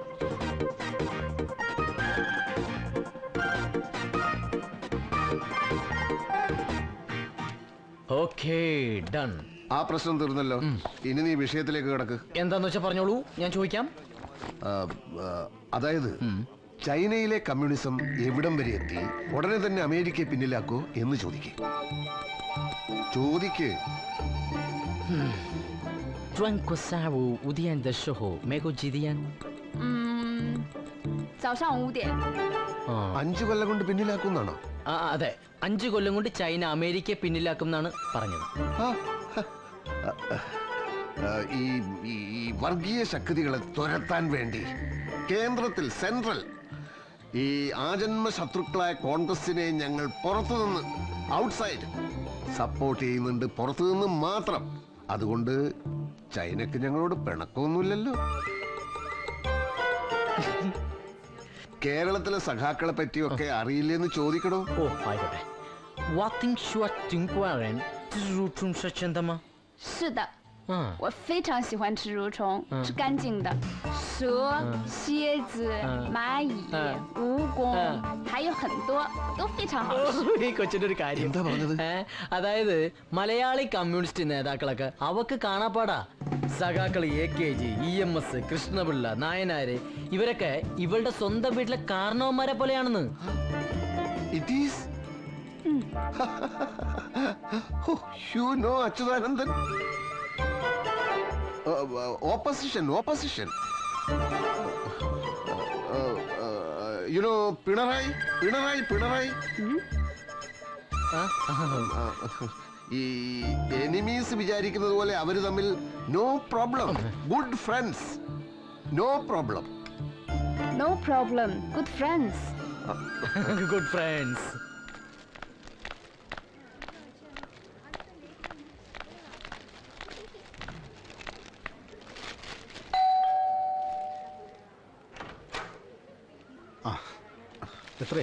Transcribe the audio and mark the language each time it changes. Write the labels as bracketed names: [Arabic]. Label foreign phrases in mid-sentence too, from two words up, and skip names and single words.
[English] Okay, done. [Malayalam] ആ പ്രശ്നം തീർന്നല്ലോ. ഇനി നീ വിഷയത്തിലേക്ക് കിടക്ക്. എന്താന്ന് വെച്ചാ പറഞ്ഞോളൂ, ഞാൻ ചോദിക്കാം. അതായത് ചൈനയിലെ കമ്മ്യൂണിസം എവിടം വരെ എത്തി? ഉടനെ തന്നെ അമേരിക്കയെ പിന്നിലാക്കോ എന്ന് ചോദിക്കേ. ചോദിക്ക്. [Chinese] 转过下午5点的时候，美国几点？早上5点。 [Malayalam] 5 കൊല്ലം കൊണ്ട് പിന്നിലാക്കുന്നാണോ? അതെ, 5 കൊല്ലം കൊണ്ട് ചൈന അമേരിക്കയെ പിന്നിലാക്കും എന്നാണ് പറഞ്ഞത്. ഈ വർഗീയ ശക്തികളെ തുരത്താൻ വേണ്ടി കേന്ദ്രത്തിൽ സെൻട്രൽ ഈ ആജന്മ ശത്രുക്കളായ കോൺഗ്രസിനെ ഞങ്ങൾ പുറത്തുനിന്ന് [English] outside support [Malayalam] ചെയ്യുന്നുണ്ട്. പുറത്തുനിന്ന് മാത്രം. അതുകൊണ്ട് ചൈനക്ക് ഞങ്ങളോട് പിണക്കമൊന്നുമില്ലല്ലോ. കേരളത്തിലെ സഖാക്കളെ പറ്റിയൊക്കെ അറിയില്ലെന്ന് ചോദിക്കണോ? ഓ, ആയിക്കോട്ടെ. 我听说中国人蛀虫是真的吗？是的，我非常喜欢吃蠕虫，是干净的。蛇、蝎子、蚂蚁、蜈蚣，还有很多都非常好吃。 ഈ കൊച്ചിന്റെ ഒരു കാര്യം എന്താ പറഞ്ഞത്? അതായത് മലയാളി കമ്മ്യൂണിസ്റ്റ് നേതാക്കളൊക്കെ അവക്ക് കാണാപ്പാടാ. സഖാക്കൾ AKG, EMS, കൃഷ്ണപിള്ള, നായനാര് ഇവരൊക്കെ ഇവളുടെ സ്വന്തം വീട്ടിലെ കാരണവന്മാരെ പോലെയാണെന്ന്. [English] It is you know അച്യുതാനന്ദൻ. ഓപ്പോസിഷൻ you know പിണറായി. [Malayalam] ഈ എനിമീസ് വിചാരിക്കുന്നത് പോലെ അവര് തമ്മിൽ [English] no problem. Good friends. No problem. No problem. Good friends. Good friends. [Malayalam] എത്രേ?